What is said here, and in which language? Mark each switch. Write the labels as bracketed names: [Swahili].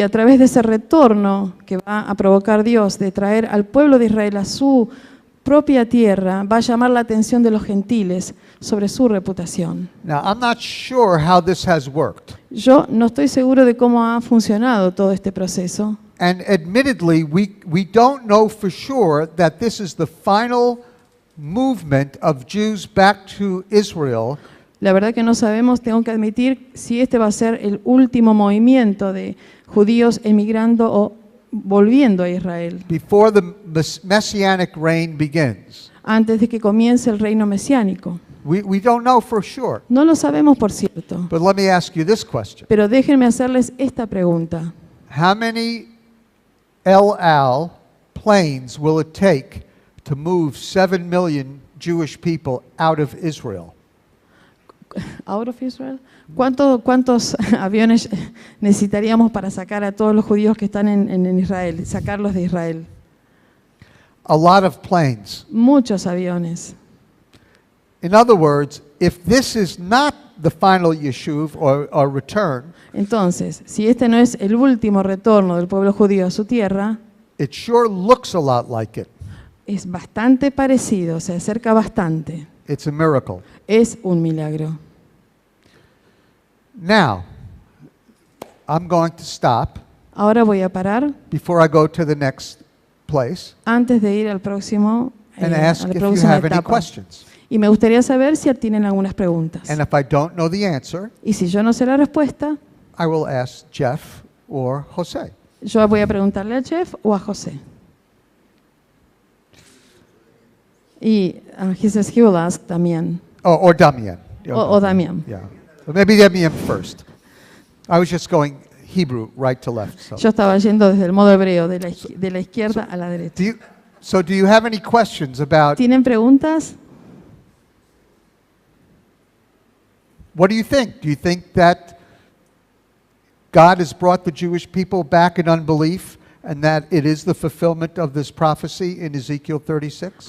[Spanish] Y a través de ese retorno que va a provocar Dios de traer al pueblo de Israel a su propia tierra, va a llamar la atención de los gentiles sobre su reputación. [English] Now, I'm not sure how this has worked. [Spanish] Yo no estoy seguro de cómo ha funcionado todo este proceso. [English] And admittedly, we don't know for sure that this is the final movement of Jews back to Israel. [Spanish] La verdad que no sabemos, tengo que admitir, si este va a ser el último movimiento de judíos emigrando o volviendo a Israel, [English] Before the messianic reign begins. [Spanish] antes de que comience el reino mesiánico. [English] We don't know for sure. [Spanish] No lo sabemos, por cierto, [English] But let me ask you this question. [Spanish] pero déjenme hacerles esta pregunta. [English] How many El Al planes will it take to move 7 million Jewish people out of Israel? Out of Israel. [Spanish] ¿Cuántos aviones necesitaríamos para sacar a todos los judíos que están en Israel, sacarlos de Israel? [English] A lot of planes. [Spanish] Muchos aviones. [English] In other words, if this is not the final yeshuv or return, [Spanish] Entonces, si este no es el último retorno del pueblo judío a su tierra, [English] it sure looks a lot like it. [Spanish] es bastante parecido, se acerca bastante. [English] It's a miracle. [Spanish] Es un milagro. [English] Now, I'm going to stop [Spanish] Ahora voy a parar [English] before I go to the next place [Spanish] antes de ir al próximo, [English] and [Spanish] a [English] ask [Spanish] la [English] if you [Spanish] próxima [English] have any [Spanish] etapa. [English] questions. [Spanish] Y me gustaría saber si tienen algunas preguntas. [English] And if I don't know the answer, [Spanish] Y si yo no sé la respuesta, [English] I will ask Jeff or Jose. [Spanish] yo voy a preguntarle a Jeff o a José. [English] Y he says he will ask Damián. Or Damian. [Spanish] O Damián. [English] Yeah. So maybe Damian first. I was just going Hebrew right to left. So, [Spanish] Yo estaba yendo desde el modo hebreo, de la izquierda a la derecha. [English] do you have any questions about [Spanish] ¿Tienen preguntas? [English] what do you think? Do you think that God has brought the Jewish people back in unbelief and that it is the fulfillment of this prophecy in Ezekiel 36?